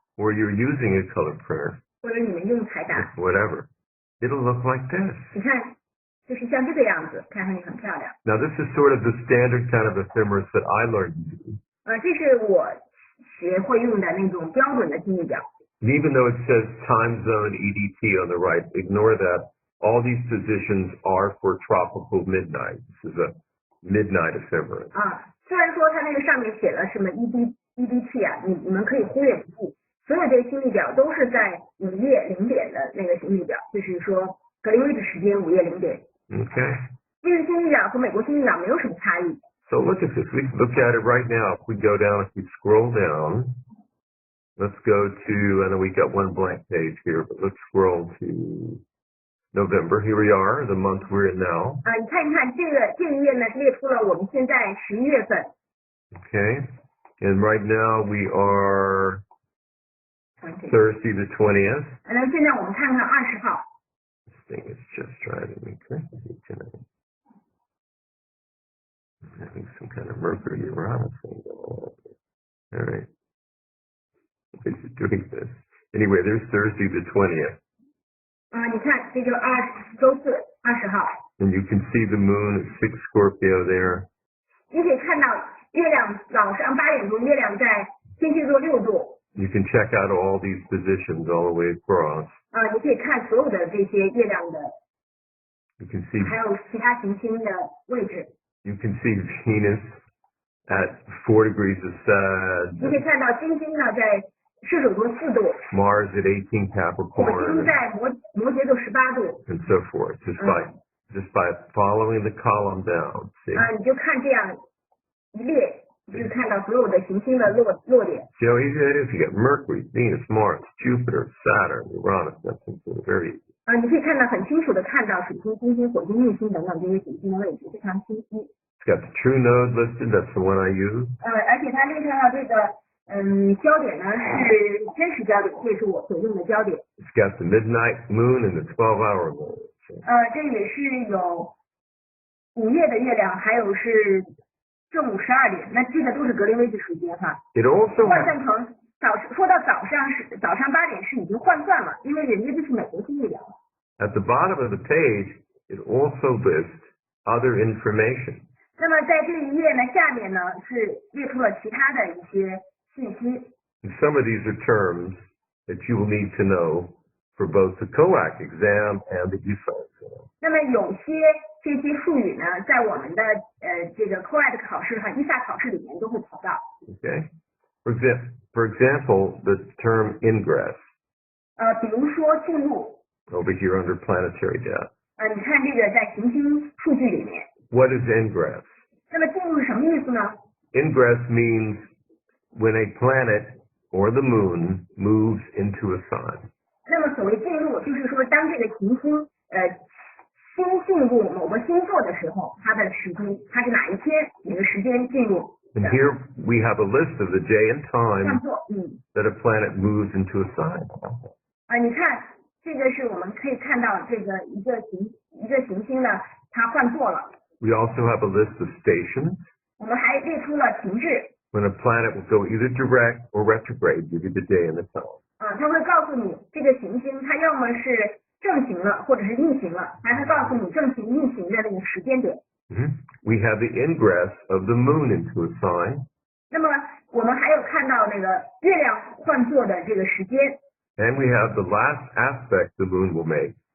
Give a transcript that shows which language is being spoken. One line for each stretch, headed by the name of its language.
English: or you're using a color printer,
Chinese: 或者你们用彩打
English: whatever, it'll look like this.
Chinese: 你看，就是像这个样子，看上去很漂亮。
English: Now this is sort of the standard kind of ephemeris that I learned to do.
Chinese: 这是我学会用的那种标准的星历表。
English: And even though it says time zone EDT on the right, ignore that. All these positions are for tropical midnight. This is a midnight ephemeris.
Chinese: 虽然说它那个上面写了什么 EDT 啊，你们可以忽略不计。所有这些星历表都是在午夜0点的那个星历表，就是说格林威治时间午夜0点。
English: Okay.
Chinese: 日星历表和美国星历表没有什么差异。
English: So look at this. We can look at it right now. If we go down, if we scroll down, let's go to, I know we got one blank page here, but let's scroll to November. Here we are, the month we're in now.
Chinese: 你看一看这个页呢，列出了我们现在11月份。
English: Okay. And right now we are Thursday the 20th.
Chinese: 那现在我们看看20号。
English: This thing is just driving me crazy tonight. I'm having some kind of Mercury Uranus thing going on. All right. It's doing this. Anyway, there's Thursday the 20th.
Chinese: 你看，这就周四20号。
English: And you can see the moon at 6 Scorpio there.
Chinese: 你可以看到月亮早上8点钟，月亮在天蝎座6度。
English: You can check out all these positions all the way across.
Chinese: 你可以看所有的这些月亮的。
English: You can see.
Chinese: 还有其他行星的位置。
English: You can see Venus at 4 degrees of Sag.
Chinese: 你可以看到金星呢在射手座4度。
English: Mars at 18 Capricorn.
Chinese: 火星在摩羯座18度。
English: And so forth. Just by following the column down. See?
Chinese: 你就看这样一列，你就看到所有的行星的落点。
English: See how easy that is? You get Mercury, Venus, Mars, Jupiter, Saturn, Uranus. That's very easy.
Chinese: 你可以看到很清楚的看到水星、金星、火星、木星等等这些行星的位置，非常清晰。
English: It's got the true node listed. That's the one I use.
Chinese: 而且它列上了这个焦点呢是真实焦点，这是我所用的焦点。
English: It's got the midnight moon and the 12-hour moon.
Chinese: 这也是有午夜的月亮，还有是正午12点，那这个都是格林威治时间哈。
English: It also
Chinese: 换算成说到早上8点是已经换算了，因为人家这是美国星历表。
English: At the bottom of the page, it also lists other information.
Chinese: 那么在这一页呢，下面呢是列出了其他的一些信息。
English: And some of these are terms that you will need to know for both the COAC exam and the ESA exam.
Chinese: 那么有些这些术语呢，在我们的这个 COAC 考试和 ESA 考试里面都会考到。
English: Okay. For example, the term ingress.
Chinese: 比如说进入。
English: Over here under planetary data.
Chinese: 你看这个在行星数据里面。
English: What is ingress?
Chinese: 那么进入是什么意思呢？
English: Ingress means when a planet or the moon moves into a sign.
Chinese: 那么所谓进入，就是说当这个行星新进入某个星座的时候，它的时间，它是哪一天哪个时间进入。
English: And here we have a list of the day and time
Chinese: 做
English: that a planet moves into a sign.
Chinese: 你看这个是我们可以看到这个一个行星呢，它换座了。
English: We also have a list of stations.
Chinese: 我们还列出了停滞。
English: When a planet will go either direct or retrograde due to the day and the time.
Chinese: 它会告诉你这个行星它要么是正行了，或者是逆行了，还会告诉你正行逆行的那个时间点。
English: We have the ingress of the moon into a sign.
Chinese: 那么我们还有看到那个月亮换座的这个时间。
English: And we have the last aspect the moon will make.